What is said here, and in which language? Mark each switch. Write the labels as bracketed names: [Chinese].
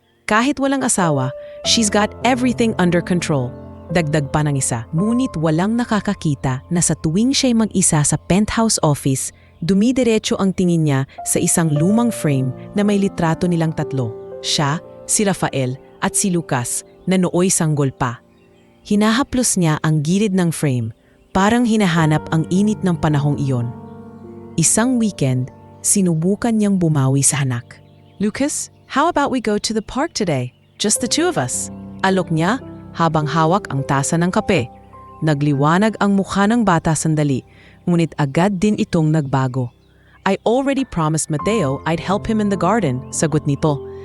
[Filipino] Kahit walang asawa, [English] she's got everything under control. [Filipino] Dagdag pa ng isa, ngunit walang nakakakita na sa tuwing siya'y mag-isa sa penthouse office, dumidiretso ang tingin niya sa isang lumang frame na may litrato nilang 3. Siya, si Rafael at si Lucas na nooy sanggol pa. Hinahaplos niya ang gilid ng frame, parang hinahanap ang init ng panahong iyon. Isang weekend, sinubukan niyang bumawi sa anak. [English] "Lucas, how about we go to the park today? Just the 2 of us." [Filipino] Alok niya habang hawak ang tasa ng kape. Nagliwanag ang mukha ng bata sandali, ngunit agad din itong nagbago. [English] "I already promised Mateo I'd help him in the garden," [Filipino] sagot nito.